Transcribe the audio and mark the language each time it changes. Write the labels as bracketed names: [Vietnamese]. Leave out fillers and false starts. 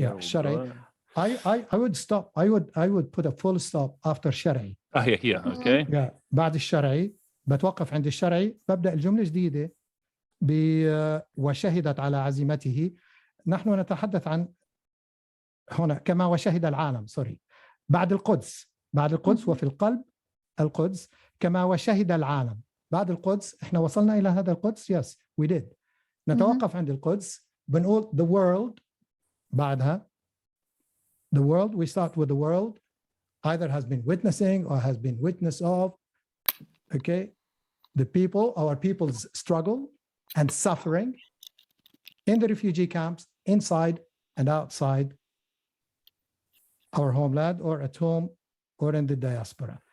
[English] Yeah, الشرعي. I would stop. I would put a full stop after شرعي. Here, okay. Yeah, [Arabic] بعد الشرعي بتوقف عند الشرعي, ببدأ الجملة جديدة وشهدت على عزيمته. نحن نتحدث عن هنا كما وشهد العالم. سوري. بعد القدس وفي القلب القدس كما وشهد العالم. بعد القدس احنا وصلنا إلى هذا القدس. [English] Yes, we did. [Arabic] نتوقف عند القدس, بنقول [English] the world. [Arabic] بعدها [English] the world, we start with the world either has been witnessing or has been witness of, okay, the people, our people's struggle and suffering in the refugee camps, inside and outside our homeland, or at home, or in the diaspora.